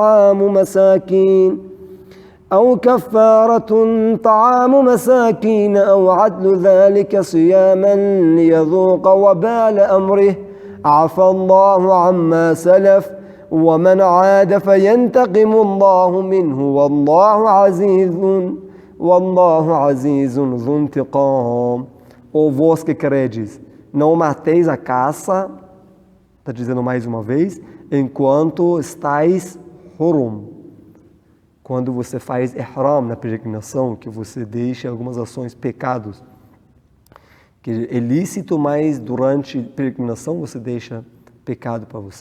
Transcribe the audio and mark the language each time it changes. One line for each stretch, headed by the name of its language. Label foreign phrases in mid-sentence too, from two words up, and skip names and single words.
Arabic: طعام مساكين أو عدل ذلك صياما ليذوق وبال أمره عفى الله عما سلف ومن عاد فينتقم الله منه والله عزيز ذو انتقام.
Portuguese: Ou vós que credes, não mateis a caça, está dizendo mais uma vez, enquanto estáis hurum. Quando você faz ihram na peregrinação, que você deixa algumas ações, pecados, que é lícito, mas durante a peregrinação você deixa pecado para você.